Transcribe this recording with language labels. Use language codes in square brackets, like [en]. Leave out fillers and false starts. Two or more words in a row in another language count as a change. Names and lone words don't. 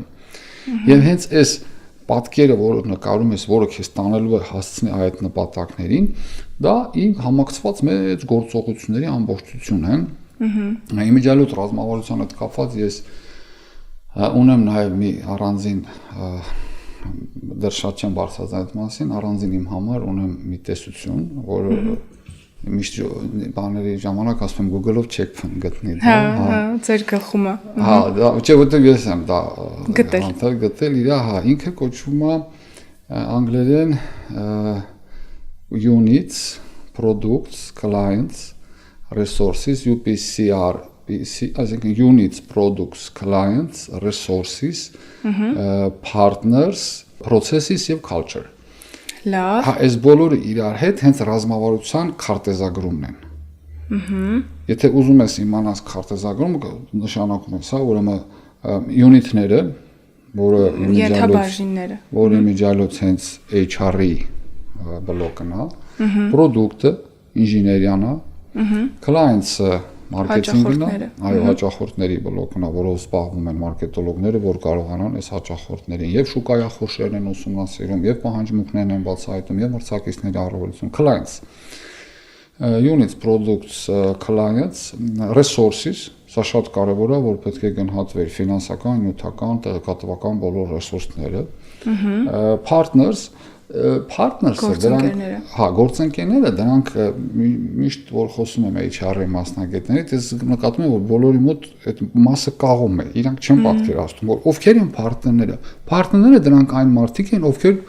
[hy] Եվ հենց այս պատկերը, որը նկարում ես, որը քեզ տանելու է հասցնել այդ նպատակներին, դա իմ համակցված մեծ գործողությունների ամբողջությունն է։ Իմիջիալոտ ռազմավարության հետ կապված ես ունեմ նաև մի առանձին դեռ շատ չեմ բարձրացել այդ մասին, առանձին իմ համար ունեմ մի տեսություն, որը միշտ բաների ժամանակ ասում եմ Google-ով չեք գտնի դա։ Հա, ձեր գլխում է։ Հա, դա չէ, որտեղ ես եմ դա գտել իր, հա, ինքը կոչվում է անգլերեն [en] Units, Products, Clients, Resources, [hy] UPCR, այսինքն [en] Units, Products, Clients, Resources, Partners, Processes [hy] եւ Culture։ Լավ։ Հա, այս բոլորը իրար հետ հենց ռազմավարության քարտեզագրումն են։ Եթե ուզում ես իմանալ քարտեզագրումը, նշանակում է սա, ուրեմն յունիտները, որը իմիջիալոց հենց HR-ի բլոկն է, պրոդուկտը, ինժեներիան է, clients-ը մարքեթինգն է, այո, հաճախորդների բլոկն է, որով զբաղվում են մարքետոլոգները, որ կարողանան այս հաճախորդներին եւ շուկայախորշերն են ուսումնասիրում, եւ պահանջմունքներն են բացահայտում, եւ մրցակիցների առավելություն, [en] clients, units, products, clients, resources, [hy] սա շատ կարեւոր է, որ պետք է գնահատվեր ֆինանսական, նյութական, տեղեկատվական բոլոր ռեսուրսները, partners, դրանք, հա, գործընկերները, դրանք միշտ որ խոսում եմ HR-ի մասնագետներից, ես նկատում եմ, որ բոլորի մոտ այդ մասը կաղում է, իրանք չեն պատկերացնում, որ ովքեր են պարտներները։ Պարտներները դրանք այն մարդիկ են, ովքեր